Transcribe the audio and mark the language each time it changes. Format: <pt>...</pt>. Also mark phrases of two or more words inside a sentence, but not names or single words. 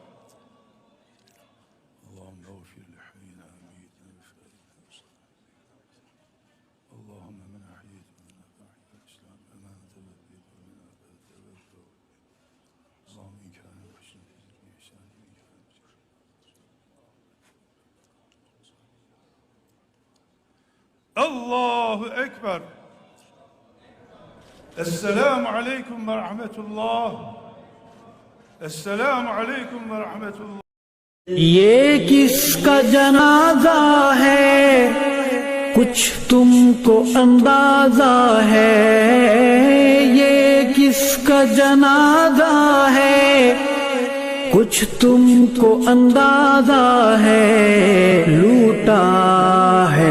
<ar>اللهم اغفر لحينا وميتنا اللهم من احييت منا فاحيي الاسلام ومن توفيت منا فتوفى اللهم ان كان محسنا فزد باحسان وان كان الله أكبر. السلام عليكم ورحمة الله. السلام عليكم ورحمة الله.</ar> <ur>یہ کس کا جنازہ ہے کچھ تم کو اندازہ ہے، یہ کس کا جنازہ ہے کچھ تم کو اندازہ ہے، لوٹا ہے</ur>